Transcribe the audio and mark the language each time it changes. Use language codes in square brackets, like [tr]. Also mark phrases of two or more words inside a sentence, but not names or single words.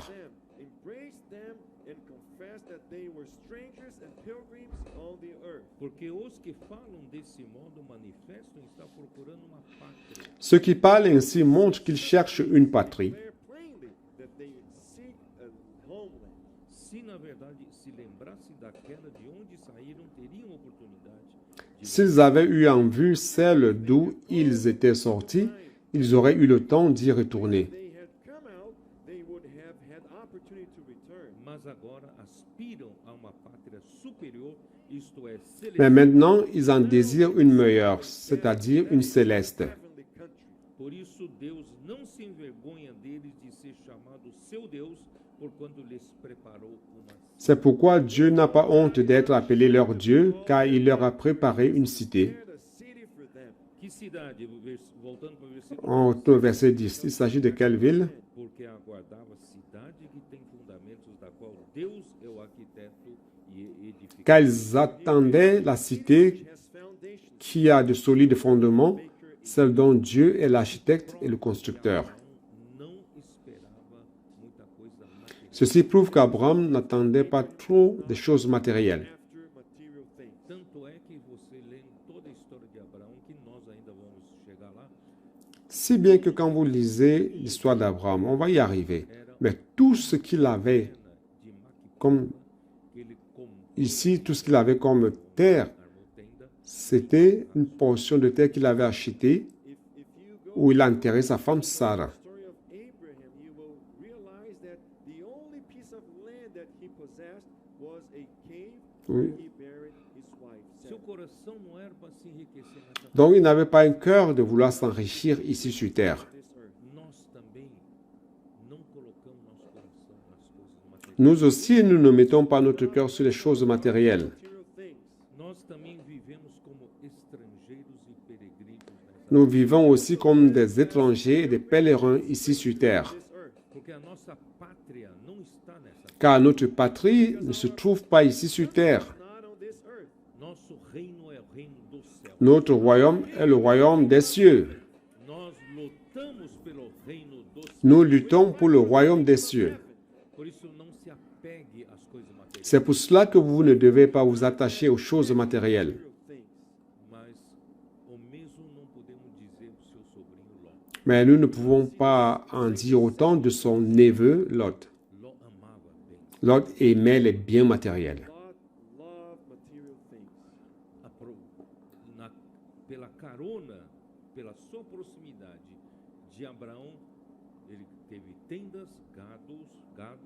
[en] Them, embraced them, and confessed that they were strangers and pilgrims on the earth. [pt] Porque os que falam desse modo manifestam estar procurando uma pátria. [fr] Ceux qui parlent ainsi montrent qu'ils cherchent une patrie. [en] Declare plainly that they seek a homeland. [pt] Se, na verdade, se lembrassem daquela de onde saíram, teriam oportunidade de [fr] S'ils avaient eu en vue celle d'où ils étaient sortis, ils auraient eu le temps d'y retourner. [en] They had come out, they would have had opportunity to return. [pt] mas agora aspiram a uma pátria superior, isto é, [fr] Mais [pt] celestial. [fr] maintenant, ils en désirent une meilleure, c'est-à-dire une céleste. [en] Heavenly country. [pt] Por isso Deus não se envergonha deles de ser chamado seu Deus, porquanto lhes preparou uma. [fr] C'est pourquoi Dieu n'a pas honte d'être appelé leur Dieu, car il leur a préparé une cité. [en] Prepared a city for them. [pt] Que cidade? Voltando para o versículo. [fr] On retourne au verset 10. Il s'agit de quelle ville? [pt] Porque aguardava cidade que tem fundamentos, da qual Deus é o arquiteto e edificador. [fr] Car ils attendaient la cité [en] Has foundations. [fr] qui a de solides fondements, celle dont Dieu est l'architecte et le constructeur. [pt] Não esperava muita coisa material. [fr] Ceci prouve qu'Abraham n'attendait pas trop des choses matérielles. [en] After material things. [pt] Tanto é que você lê em toda a história de Abraão, que nós ainda vamos chegar lá, [fr] Si bien que quand vous lisez l'histoire d'Abraham, on va y arriver. [pt] era [fr] Mais tout ce qu'il avait comme ici, tout ce qu'il avait comme terre, c'était une portion de terre qu'il avait achetée où il a enterré sa femme Sarah. [en] Story of Abraham, you will realize that the only piece of land that he possessed was a cave where [fr] Oui. [en] he buried his wife. [pt] Seu Sarah. coração não era para se enriquecer nessa [fr] Donc il n'avait pas un cœur de vouloir s'enrichir ici sur terre. [en] This earth. [pt] Nós também não colocamos nosso coração nas coisas materiais. [fr] Nous aussi, nous ne mettons pas notre cœur sur les choses matérielles. [en] Material things. [pt] Nós também vivemos como estrangeiros e peregrinos nessa [fr] Nous vivons aussi comme des étrangers et des pèlerins ici sur terre. [en] This earth. [pt] porque a nossa pátria não está nessa terra. [fr] Car notre patrie ne se trouve pas ici sur terre. [en] Not on this earth. [pt] Nosso reino é o reino do céu. [fr] Notre royaume est le royaume des cieux. [pt] Nós lutamos pelo reino do céu. [fr] Nous luttons pour le royaume des cieux. [pt] Por isso não se apegue às coisas materiais, [fr] C'est pour cela que vous ne devez pas vous attacher aux choses matérielles. [en] Material things. [pt] mas o mesmo não podemos dizer do seu sobrinho Ló. [fr] Mais nous ne pouvons pas en dire autant de son neveu Lot. [pt] Ló amava bem. [fr] Lot aimait les biens matériels. [en] Lot love material things. [pt] Pela carona, pela sua proximidade de Abraão, ele teve tendas, gados.